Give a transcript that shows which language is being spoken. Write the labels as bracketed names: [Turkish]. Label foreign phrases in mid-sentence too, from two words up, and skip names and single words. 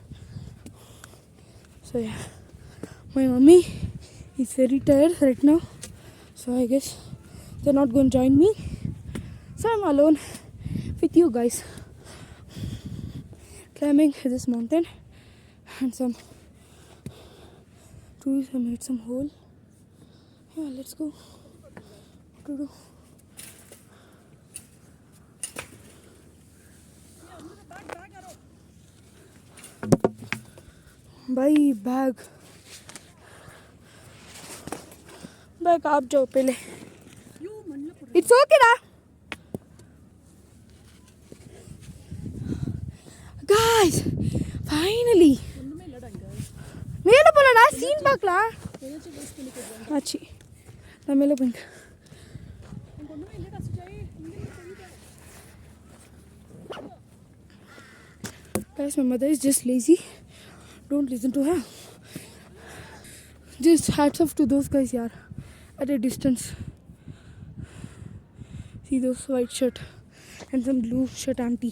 [English] So yeah, my mummy is very tired right now, so I guess they're not going to join me. So I'm alone with you guys, climbing this mountain, and some trees have made some hole. Yeah, let's go. What to do? [Hindi] भाई बैग आप जाओ पहले. [English] It's okay na guys, finally [Tamil] மேலே போலடா, சீன் பார்க்கலாம். ஆச்சு, நான் மேலே போங்க. [English] Guys, my mother is just lazy. Don't listen to her. Just hats off to those guys, yaar. At a distance. See those white shirt and some blue shirt auntie.